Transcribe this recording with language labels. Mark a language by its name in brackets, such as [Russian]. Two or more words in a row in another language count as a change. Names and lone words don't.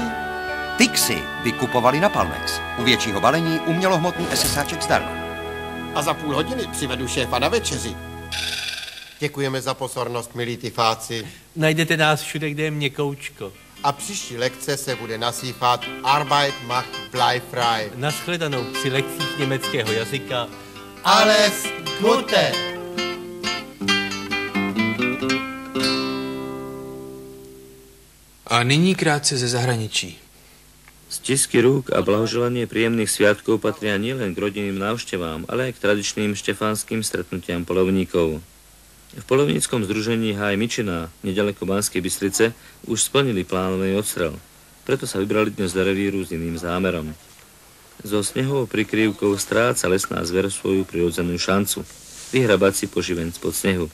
[Czech] Tixi vykupovali na Palmex. U většího balení umělohmotný SSáček zdarma. A za půl hodiny přivedu šéfa na večeři. Děkujeme za pozornost, milí tyfáci. Najdete nás všude, kde je měkoučko. A příští lekce se bude nazývat [German] Arbeit macht bleifrei. [Czech] Naschledanou při lekcích německého jazyka. [German] Alles Gute! [Czech] A nyní krátce ze zahraničí. [Slovak] Stisky rúk a blahoželanie príjemných sviatkov patria nielen k rodinným návštevám, ale aj k tradičným štefánskym stretnutiam poľovníkov. V poľovníckom združení Háj Mičina, nedaleko Banskej Bystrice, už splnili plánovaný odstrel. Preto sa vybrali dnes do revíru s iným zámerom. So snehovou prikrývkou stráca lesná zver svoju prirodzenú šancu vyhrabať si poživeň spod snehu.